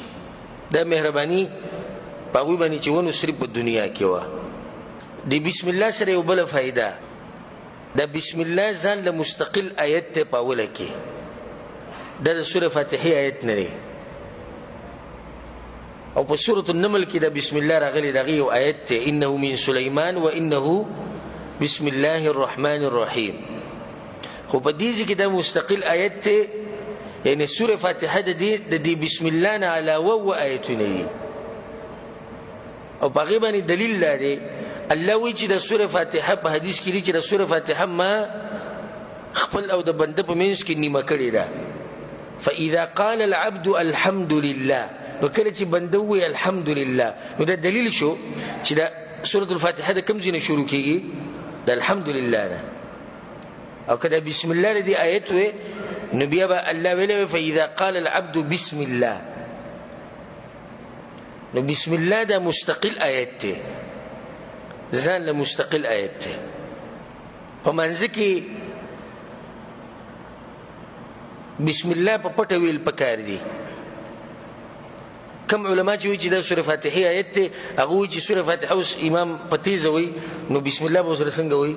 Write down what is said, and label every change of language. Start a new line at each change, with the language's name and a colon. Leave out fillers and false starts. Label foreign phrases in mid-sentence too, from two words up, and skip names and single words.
Pashto: دا مهرباني په هغوی باندې چې ونو صرف په دنیا کې وه. د بسم الله سره یو بله فایده، دا بسم الله ځان له مستقل آیت ته په اوله کې، دا د سوره فاتحې آیت نه دی. او په سورة النمل کې دا بسم الله راغلی، دغه یو آیت ته
Arabic: انه من سلیمان و انه بسم الله الرحمن الرحیم.
Pashto: خو په دې کې دا مستقل آیت ته، یعنی سوره فاتحه د دې بسم الله نه علاوه و آیتونه دي. او په هغې باندې دلیل دا دی، الله وایي چې د سوره فاتحه په حدیث کې دی چې د سوره فاتحه ما خپل او د بنده په منځ کې نیمه کړې ده.
Arabic: فاذا قال العبد الحمد لله،
Pashto: نو کله چې بنده ووایي
Arabic: الحمد لله،
Pashto: نو دا دلیل شو چې دا سورة الفاتحه د کوم ځای نه شروع کېږي؟ د
Arabic: الحمد لله
Pashto: نه. او که د بسم الله دې آیت وې نو بیا به الله ویلی
Arabic: فاذا قال العبد بسم الله،
Pashto: نو بسم الله دا مستقل آیت دی، ځان له مستقل آیت دی. په منځ کې بسم الله په پټه ویل پکار دي. کم علما چې وایي چې دا سوره فاتحه آیت دی، هغه وایي چې سوره فاتحه اوس امام په تیزه وایي نو بسم الله به ورسره څنګه وایي؟